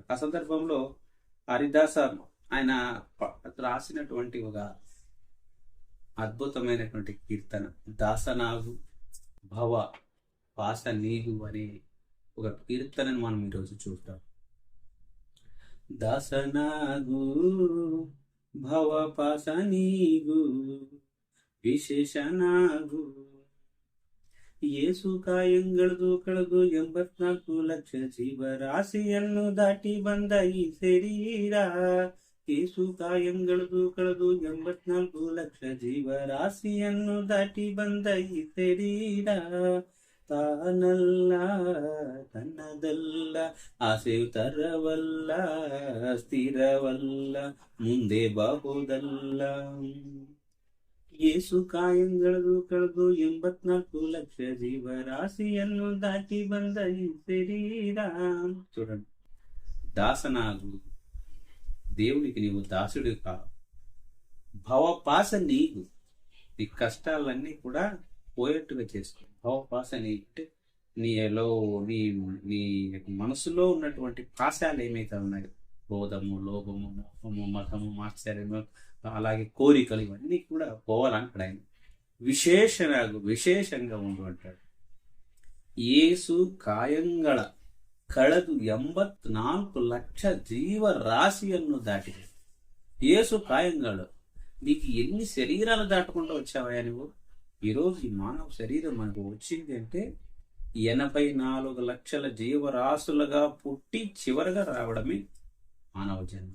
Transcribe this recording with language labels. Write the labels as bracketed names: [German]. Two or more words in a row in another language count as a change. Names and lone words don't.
[Telugu] ఆ సందర్భంలో హరిదాస ఆయన రాసినటువంటి ఒక అద్భుతమైనటువంటి కీర్తన [Kannada] ದಾಸನಾಗು ಭವ ಪಾಸ ನೀಗು [Telugu] అనే ఒక కీర్తనను మనం ఈరోజు చూద్దాం. [Kannada] ದಾಸನಾಗು ಭವ ಪಾಸ ನೀಗು ವಿಶೇಷನಾಗು ಏಸು ಕಾಯಂಗಳದು ಕಳೆದು 84 ಲಕ್ಷ ಜೀವರಾಶಿಯನ್ನು ದಾಟಿ ಬಂದ ಈ ಶರೀರ. ಏಸು ಕಾಯಂಗಳದು ಕಳೆದು 84 ಲಕ್ಷ ಜೀವರಾಶಿಯನ್ನು ದಾಟಿ ಬಂದ ಈ ಶರೀರ. ತಾನಲ್ಲ ತನ್ನದಲ್ಲ ಆಸೆ ತರವಲ್ಲ ಸ್ಥಿರವಲ್ಲ ಮುಂದೆ ಬಾಹುದಲ್ಲ. ಏಸು ಕಾಯಂಗಳದು ಕಳೆದು 84 ಲಕ್ಷ జీవరాశిಯನ್ನು దాటి ಬಂದ ಈ ಶರೀರ. [Telugu] చూడండి, దాసనాగు, దేవుడికి నీవు దాసుడు కా. [Kannada] ಭವಪಾಸ ನೀಗು, [Telugu] నీ కష్టాలన్నీ కూడా పోయేట్టుగా చేసుకో. భవపాస నీకు నీలో నీ నీ మనసులో ఉన్నటువంటి పాశాలు ఏమైతే ఉన్నాయో, క్రోధము, లోభము, మోహము, మతము, మాత్సర్యము, అలాగే కోరికలు, ఇవన్నీ కూడా పోవాలంటాడు ఆయన. విశేషంగా ఉండు అంటాడు. [Kannada] ఏసు ಕಾಯಂಗಳ ಕಳೆದು 84 ಲಕ್ಷ జీవరాశిಯನ್ನು దాటిದೆ. ಏಸು ಕಾಯಂಗಾಡು, [Telugu] నీకు ఎన్ని శరీరాలు దాటకుండా వచ్చావా నువ్వు? ఈరోజు ఈ మానవ శరీరం మనకు వచ్చింది అంటే 84 లక్షల జీవరాశులుగా పుట్టి చివరగా రావడమే మానవ జన్మ.